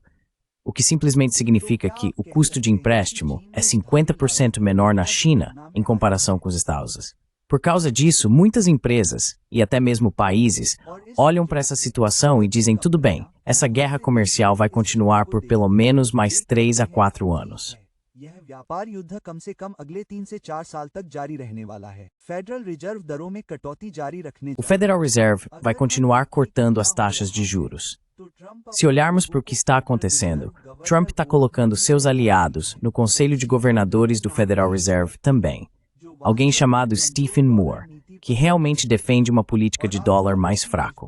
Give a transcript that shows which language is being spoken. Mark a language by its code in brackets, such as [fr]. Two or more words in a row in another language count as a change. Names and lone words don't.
[pt] O que simplesmente significa que o custo de empréstimo é 50% menor na China em comparação com os Estados Unidos. Por causa disso, muitas empresas, e até mesmo países, olham para essa situação e dizem, tudo bem, essa guerra comercial vai continuar por pelo menos mais 3 a 4 anos. [hi] यह व्यापार युद्ध कम से कम अगले 3 से 4 साल तक जारी रहने वाला है। फेडरल रिजर्व दरों में कटौती जारी रखने [pt] O Federal Reserve vai continuar cortando as taxas de juros. Se olharmos para o que está acontecendo, Trump está colocando seus aliados no Conselho de Governadores do Federal Reserve também. Alguém chamado Stephen Moore, que realmente defende uma política de dólar mais fraco.